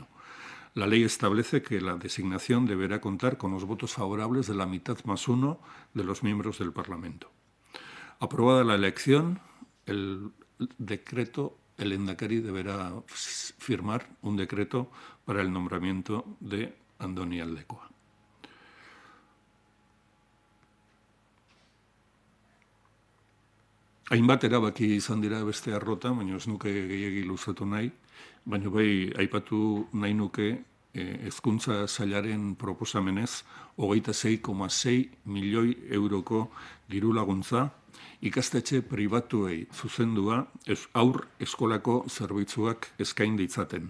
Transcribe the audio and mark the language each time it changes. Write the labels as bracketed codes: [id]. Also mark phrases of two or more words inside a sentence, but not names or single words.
[es] La ley establece que la designación deberá contar con los votos favorables de la mitad más uno de los miembros del Parlamento. Aprobada la elección, el lehendakari deberá firmar un decreto para el nombramiento de Andoni Aldekoa. [eu] Hainbat erabaki izan dira beste arrota, baina ez nuke gehiegi luzatu nahi, baina bai aipatu nahi nuke hezkuntza sailaren proposamenez 26,6 milioi euroko diru laguntza ikastetxe pribatuei zuzendua haur eskolako zerbitzuak eskain ditzaten.